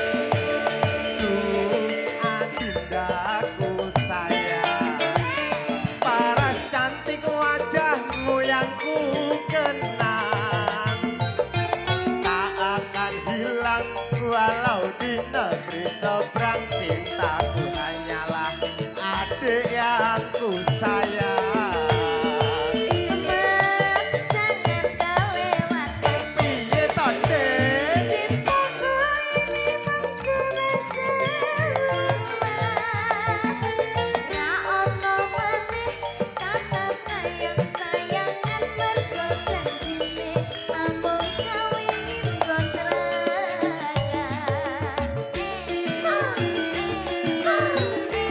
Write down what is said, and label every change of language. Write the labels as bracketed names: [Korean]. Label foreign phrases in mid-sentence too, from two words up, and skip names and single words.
[Indonesian] Duh, adindaku sayang. Paras cantik wajahmu yang ku kenang, tak akan hilang walau di negeri seberang. Cintaku hanyalah adik yang ku sayang. mas jangan kelewatan [Javanese] Piye to, Dek? [Indonesian] cintaku ini mencuri [Javanese] ra ono maneh kata sayang-sayangan mergo janjine amung kawin kontrakan.